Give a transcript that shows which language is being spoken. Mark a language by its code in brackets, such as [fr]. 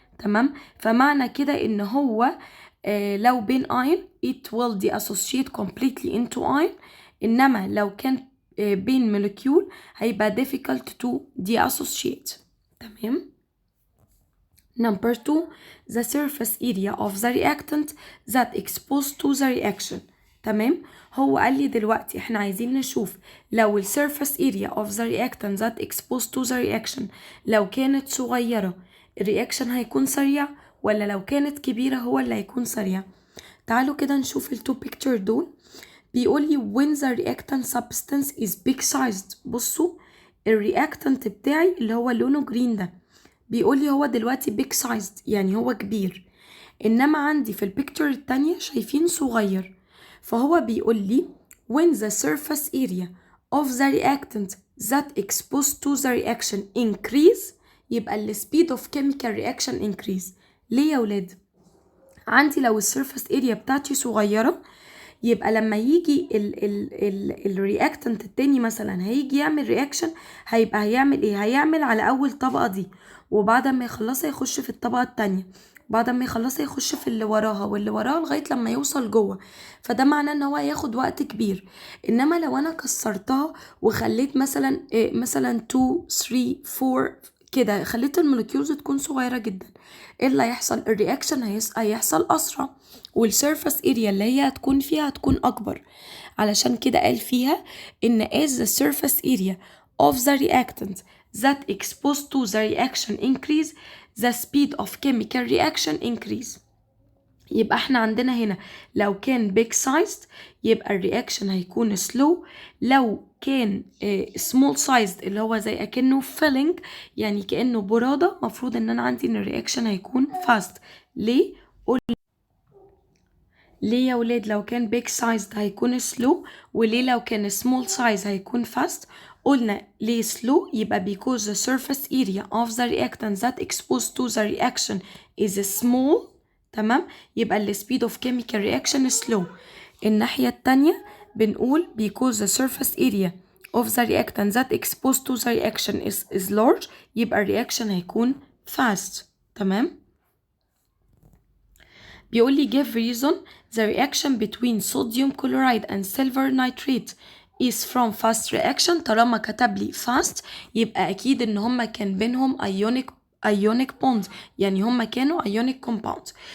[ar] تمام. فمعنى كده ان هو لو بين ion [en] it will dissociate completely into ion، [ar] انما لو كان بين molecule هيبقى [en] difficult to dissociate. [ar] تمام. [en] Number 2 the surface area of the reactant that exposed to the reaction. [ar] تمام. هو قال لي دلوقتي احنا عايزين نشوف لو ال [en] surface area of the reactant that exposed to the reaction [ar] لو كانت صغيرة الرياكشن هيكون سريع ولا لو كانت كبيرة هو اللي هيكون سريع؟ تعالوا كده نشوف التو picture دول. بيقول لي [en] when the reactant substance is big sized. [ar] بصوا الرياكتنت بتاعي اللي هو لونه جرين ده بيقول لي هو دلوقتي big sized يعني هو كبير، انما عندي في البيكتشر التانية شايفين صغير. فهو بيقول لي [en] when the surface area of the reactant that exposed to the reaction increase يبقى ال speed of chemical reaction increase. [ar] ليه يا ولاد؟ عندي لو السيرفس اريا بتاعتي صغيرة يبقى لما يجي الرياكتنت التاني مثلا هيجي يعمل رياكشن هيبقى هيعمل ايه؟ هيعمل على اول طبقة دي، وبعد ما يخلصها يخش في الطبقة التانية، بعد ما يخلصها يخش في اللي وراها واللي وراها لغاية لما يوصل جوه. فده معناه ان هو هياخد وقت كبير. انما لو انا كسرتها وخليت مثلا مثلا 2 3 4 كده، خليت المولكيولز تكون صغيرة جدا، ايه اللي هيحصل؟ الرياكشن هيحصل اسرع، والسيرفس اريا اللي هي هتكون فيها هتكون اكبر. علشان كده قال فيها ان [en] as the surface area of the reactant that exposed to the reaction increase the speed of chemical reaction increase. [ar] يبقى احنا عندنا هنا لو كان big sized يبقى الرياكشن هيكون slow، لو كان small sized اللي هو زي اكنه filling يعني كأنه برادة، مفروض ان انا عندي ان الرياكشن هيكون fast. ليه؟ ليه يا ولاد لو كان big sized هيكون slow، وليه لو كان small size هيكون fast؟ [en] قلنا ليه slow يبقى because the surface area of the reactant that exposed to the reaction is small. تمام، يبقى ال speed of chemical reaction is slow. [ar] الناحية التانية بنقول [en] because the surface area of the reactant that exposed to the reaction is large يبقى الرياكشن هيكون fast. [ar] تمام. بيقول لي [en] give reason the reaction between sodium chloride and silver nitrate is from fast reaction. [ar] طالما كتب لي fast يبقى أكيد إن هما كان بينهم ionic bond، يعني هما كانوا [en] ionic compound.